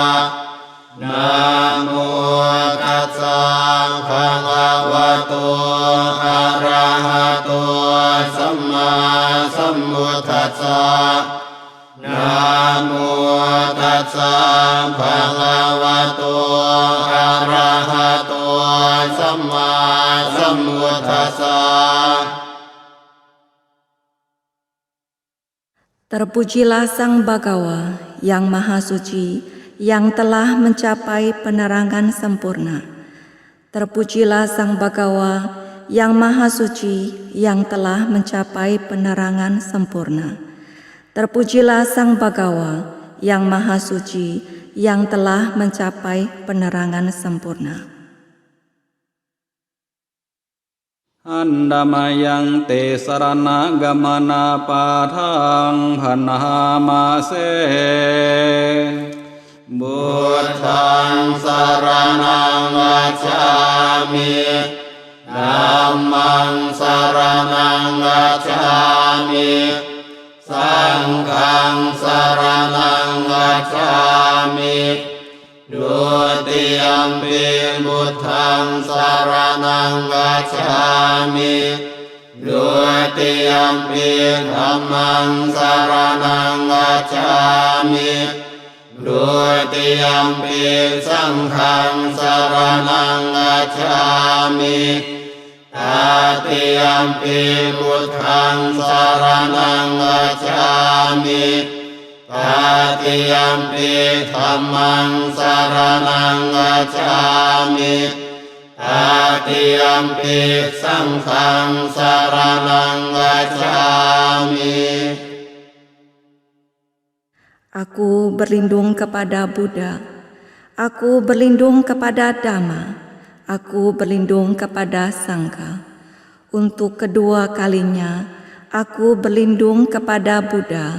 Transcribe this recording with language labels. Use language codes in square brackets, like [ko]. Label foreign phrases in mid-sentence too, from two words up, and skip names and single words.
[pi] Namo tassa bhagavato arahato samma sambuddhassa Namo tassa bhagavato arahato samma sambuddhassa. [id] Terpujilah Sang Bhagawa yang Maha Suci, yang telah mencapai penerangan sempurna. Terpujilah Sang Bhagawa yang Maha Suci, yang telah mencapai penerangan sempurna. Terpujilah Sang Bhagawa yang Maha Suci, yang telah mencapai penerangan sempurna. [pi] Handamayang te sarana gamana padhang bhanamase Buddhaṃ saraṇaṃ gacchāmi Dhammaṃ saraṇaṃ gacchāmi Saṅghāṃ saraṇaṃ gacchāmi Dutiyampi Buddhaṃ saraṇaṃ gacchāmi Dutiyampi ยัมปิธัมมังสร ณังกัจฉามิดุติยัมปิสังฆังสรณังกัจฉามิตติยัมปิพุทธังสรณังกัจฉามิตติยัมปิธัมมังสรณังกัจฉามิตติยัมปิสังฆังสรณังกัจฉามิ [id] Aku berlindung kepada Buddha, aku berlindung kepada Dhamma, aku berlindung kepada Sangha. Untuk kedua kalinya, aku berlindung kepada Buddha.